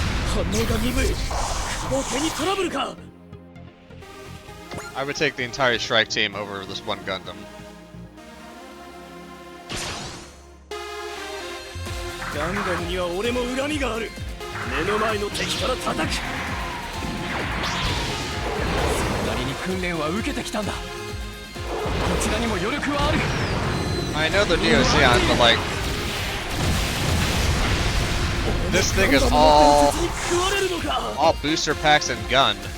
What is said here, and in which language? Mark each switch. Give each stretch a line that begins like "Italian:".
Japanese: 反応が鈍い駆動系にトラブルか
English: I would take the entire strike team over this one Gundam.
Japanese: ガンダムには俺も恨みがある目の前の敵から叩く訓練は受けてきたんだ。こちらにも余力はある。
English: I know the Neo Zeon, but like this thing is all booster packs and gun.